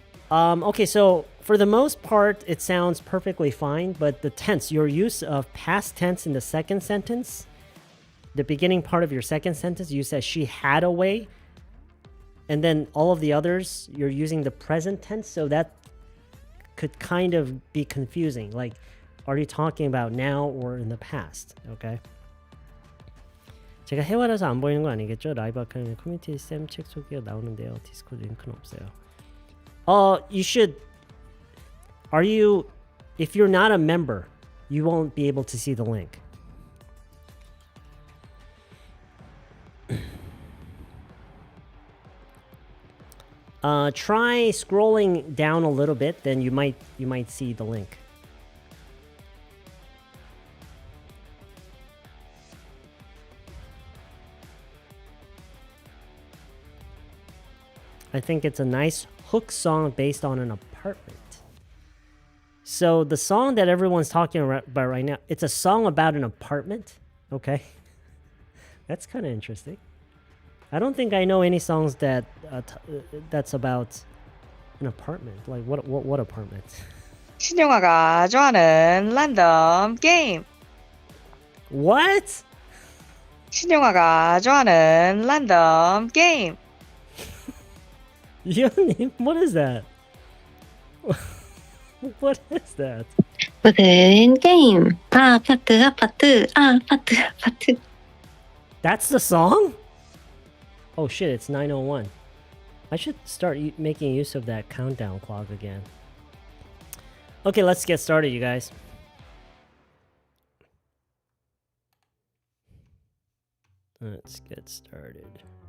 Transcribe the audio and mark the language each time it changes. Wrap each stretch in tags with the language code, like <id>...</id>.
<en>Okay, so for the most part, it sounds perfectly fine, but the tense, your use of past tense in the second sentence, the beginning part of your second sentence, you said she had a way, and then all of the others, you're using the present tense, so that could kind of be confusing. Like, are you talking about now or in the past? Okay.</en> <ko>제가 해와라서 안 보이는 거 아니겠죠? 라이브 아카데미 커뮤니티 쌤 책 소개가 나오는데요. 디스코드 링크는 없어요.</ko> <en>You should. If you're not a member, you won't be able to see the link. Try scrolling down a little bit, then you might see the link. I think it's a nice hook song based on an apartment. So the song that everyone's talking about right now, it's a song about an apartment. Okay. That's kind of interesting. I don't think I know any songs that that's about an apartment. Like what apartment?</en> <ko>신용아가 좋아하는 랜덤 게임.</ko> <en>What?</en> <ko>신용아가 좋아하는 랜덤 게임.</ko> <en>Yeonim, what is that? What is that?</en> <ko>무슨 게임? 아파트, 아파트, 아파트, 아파트.</ko> <en>That's the song? Oh shit, it's 9:01. I should start making use of that countdown clock again. Okay, let's get started, you guys. Let's get started.</en>